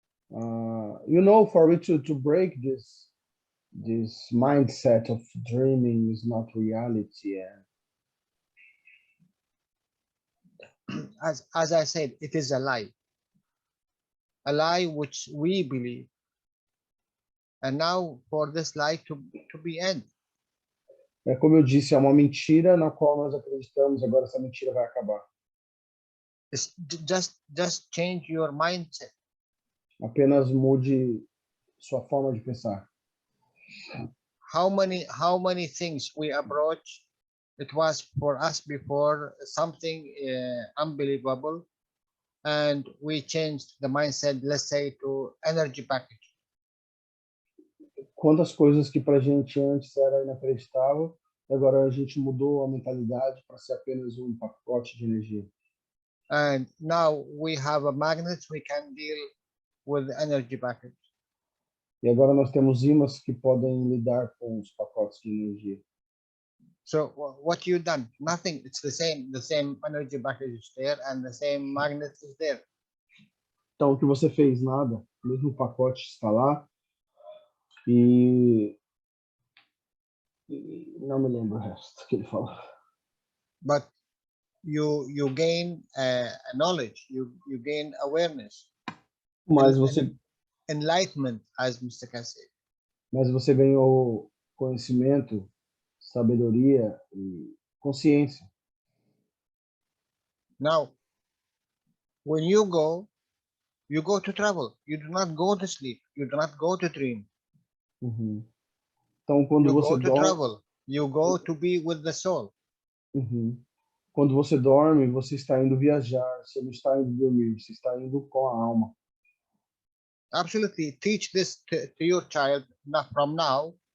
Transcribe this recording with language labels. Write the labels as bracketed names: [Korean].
[English] For me to break this mindset of dreaming is not reality. As I said, it is a lie which we believe. And now for this lie to be end, [Portuguese] É como eu disse, é uma mentira na qual nós acreditamos. Agora essa mentira vai acabar. [English] it's just change your mindset. [Portuguese] Apenas mude sua forma de pensar. [English] How many things we approach, it was for us before something unbelievable, and we changed the mindset, let's say, to energy package. [Portuguese] Quantas coisas que pra gente antes era inacreditável, e agora a gente mudou a mentalidade para ser apenas um pacote de energia. [English] And now we have a magnet, we can deal with the energy package. [Portuguese] E agora nós temos ímãs que podem lidar com os pacotes de energia. [English] So what you done? Nothing. It's the same energy package is there, and the same magnet is there. [Portuguese] Então, o que você fez? Nada. O mesmo pacote está lá. E não me lembro o resto que ele falou. [English] But you gain knowledge, you gain awareness, [Portuguese] Mas você, [English] enlightenment, as Mr. Khan said. [Portuguese] mas você ganhou conhecimento, sabedoria e consciência. [English] Now, when you go to travel. You do not go to sleep. You do not go to dream. [Portuguese] Uhum. Então, quando [English] You [Portuguese] você [English] go to [Portuguese] dorme, [English] travel. You go to be with the soul. uhum. [Portuguese] Quando você dorme, você está indo viajar. Você não está indo dormir. Você está indo com a alma. [English] Absolutely, teach this to your child from now.